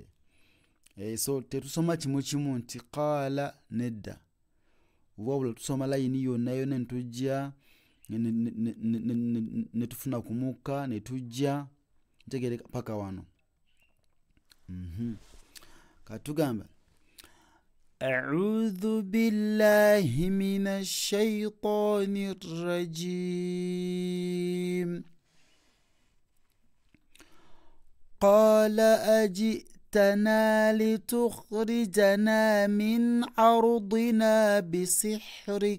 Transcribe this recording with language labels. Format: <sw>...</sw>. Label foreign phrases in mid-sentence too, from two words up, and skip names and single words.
<lg>So tetusoma kimu nti qaala nedda. Wabula tusoma layini yonna yonna netujja netufuna kumuka netujja ntegere paka wano.</lg> <ar>Katugamba أعوذ بالله من الشيطان الرجيم. قال أجئتنا لتخرجنا من أرضنا بسحرك.</ar>